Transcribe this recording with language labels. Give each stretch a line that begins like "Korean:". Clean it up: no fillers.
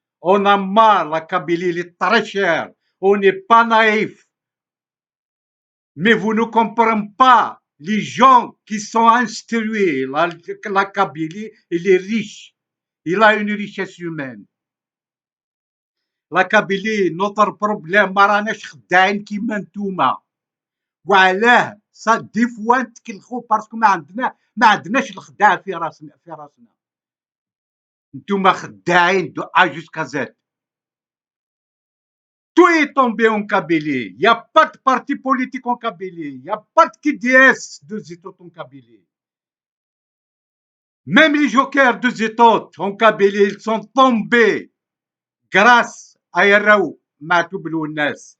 French: On a marre, la Kabylie, elle est très chère. On n'est pas naïf. Mais vous ne comprenez pas les gens qui sont instruits. La Kabylie, elle est riche. Il a une richesse humaine. La Kabylie, notre problème,
Arabic: ما راناش خداعين كيما نتوما. وعلاه
French: صا دي فوا
Arabic: نتكلخوا باسكو ما عندناش الخداع في راسنا نتوما خداعين
French: دو ا جوسكا زد. Tout est tombé en Kabylie. Il n'y a pas de parti politique en Kabylie. Il n'y a pas de KDS de Zitot en Kabylie. Même les jokers de Zitot en Kabylie, ils sont tombés grâce à Yaraou, Matoub Lounes.